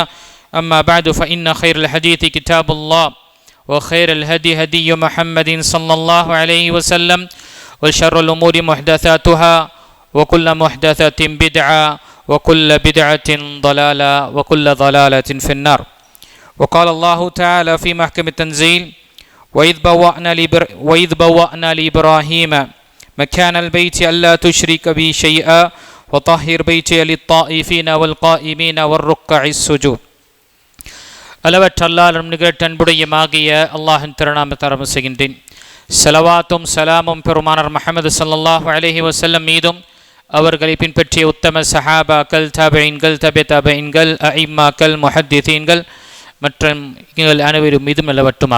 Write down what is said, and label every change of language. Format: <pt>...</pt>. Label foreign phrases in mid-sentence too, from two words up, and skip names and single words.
<ar>أما بعد فإن خير الحديث كتاب الله وخير الهدي هدي محمد صلى الله عليه وسلم وشر الأمور محدثاتها وكل محدثة بدعة وكل بدعة ضلالة وكل ضلالة في النار. وقال الله تعالى في محكم التنزيل وإذ بوأنا لإبراهيم مكان البيت ألا تشرك بي شيئا وطهر بيتي للطائفين والقائمين والركع السجود.</ar> <ta>அளவற்ற அல்லாஹ்வின் நிகழ் அன்புடையமாகிய அல்லாஹ்வின் திருநாமத்தை ஆரம்பம் செய்கின்றேன். ஸலவாத்தும் சலாமும் பெருமானார் முஹம்மது</ta> <ar>صلى الله عليه وسلم</ar> <ta>மீதும் அவர்களை பின்பற்றிய உத்தம சஹாபாக்கள், தாபிஈன்கள், தபிஈன்கள், அஇம்மாக்கள், முஹத்திதீன்கள் மற்றும் எங்கள் அனைவரும் மீதும் நிலவட்டுமாக.</ta>